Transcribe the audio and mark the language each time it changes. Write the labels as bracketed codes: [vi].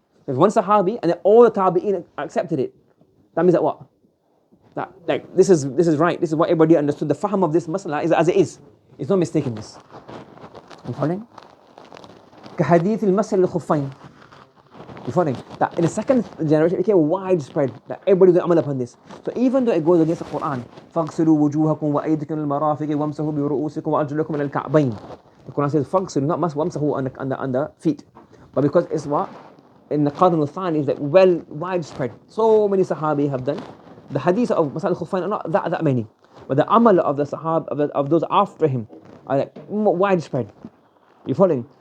[en] There's one Sahabi, and then all the tabi'in accepted it. That means that what? That, like, this is right. This is what everybody understood. The fahm of this masala is as it is. It's no mistake in this. You following? Kahadith al-masal al-khuffayn. You following? That in the second generation it became widespread. That everybody was amal upon this. [ar] So even though it goes against the Quran, فَاغْسِلُوا وُجُوهَكُمْ وَأَيْدِكُمْ الْمَرَافِقِ وَامْسَحُوا بِرُؤُوسِكُمْ وَأَرْجُلَكُمْ إِلَى الْكَعْبَيْنِ. [en] The Quran says فَاغْسِلُوا, not وَامْسَحُوا on the feet. But because it's what? In the Qarn al-Thani is like well widespread. So many Sahabi have done. The hadith of Masal al-Khuffayn are not that many. But the amal of the Sahab, of those after him, are like widespread. You following?